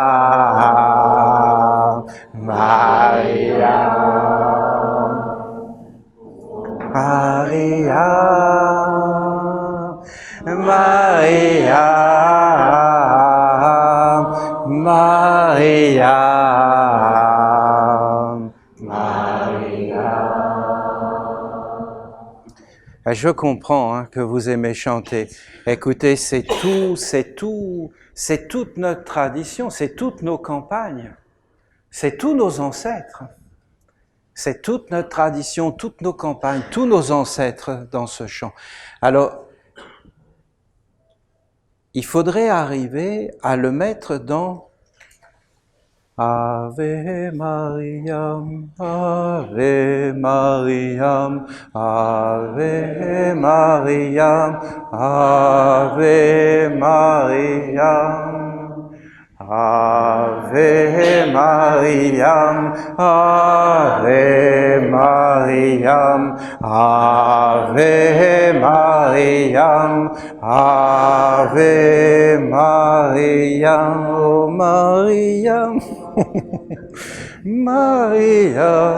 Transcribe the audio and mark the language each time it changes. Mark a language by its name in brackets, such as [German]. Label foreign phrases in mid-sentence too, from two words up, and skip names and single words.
[French] Maria, Maria, Maria, Maria, Maria. Je comprends hein, que vous aimez chanter. Écoutez, c'est toute notre tradition, c'est toutes nos campagnes, c'est tous nos ancêtres. C'est toute notre tradition, toutes nos campagnes, tous nos ancêtres dans ce chant. Alors, il faudrait arriver à le mettre dans [Latin] Ave Mariam, Ave Mariam, Ave Mariam, Ave Mariam. Ave Mariam, Ave Mariam, Ave Mariam, Ave Mariam, oh Mariam, Maria.